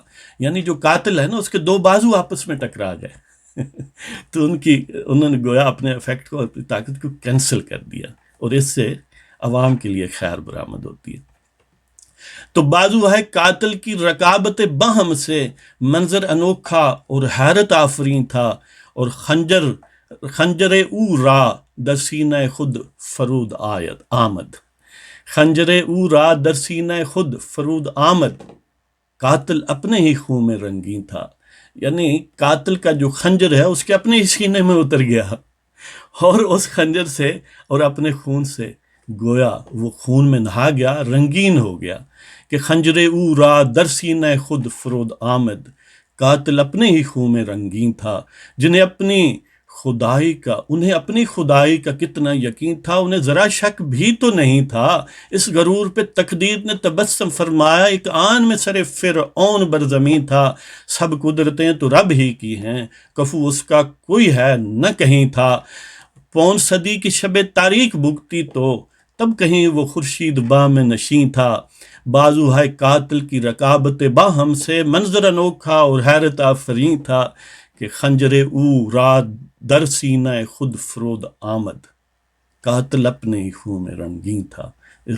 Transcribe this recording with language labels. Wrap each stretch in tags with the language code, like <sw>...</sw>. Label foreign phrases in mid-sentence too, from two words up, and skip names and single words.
<ur>یعنی جو قاتل ہے نا، اس کے 2 بازو آپس میں ٹکرا گئے تو انہوں نے گویا اپنے افیکٹ کو، اپنی طاقت کو کینسل کر دیا، اور اس سے عوام کے لیے خیر برآمد ہوتی ہے۔ تو بازو ہے قاتل کی رکابت باہم سے، منظر انوکھا اور حیرت آفرین تھا، اور</ur> <fa>خنجر او را در سینہ خود فرود آمد، خنجر او را در سینہ خود فرود آمد،</fa> <ur>قاتل اپنے ہی خون میں رنگین تھا۔ یعنی قاتل کا جو خنجر ہے اس کے اپنے ہی سینے میں اتر گیا، اور اس خنجر سے اور اپنے خون سے گویا وہ خون میں نہا گیا، رنگین ہو گیا کہ</ur> <fa>خنجر او را در سینہ خود فرود آمد،</fa> <ur>قاتل اپنے ہی خون میں رنگین تھا۔ انہیں اپنی خدائی کا کتنا یقین تھا، انہیں ذرا شک بھی تو نہیں تھا۔ اس غرور پہ تقدیر نے تبسم فرمایا، ایک آن میں سر فرعون برزمیں تھا، سب قدرتیں تو رب ہی کی ہیں، کفو اس کا کوئی ہے نہ کہیں تھا۔ 5 صدی کی شب تاریک بھگتی تو، تب کہیں وہ خورشید بام نشیں تھا، بازو ہے قاتل کی رکابت باہم سے، منظر انوکھا اور حیرت آفرین تھا کہ</ur> <fa>خنجر او را در سینہ خود فرود آمد،</fa> <ur>قاتل اپنے ہی خون میں رنگین تھا۔</ur>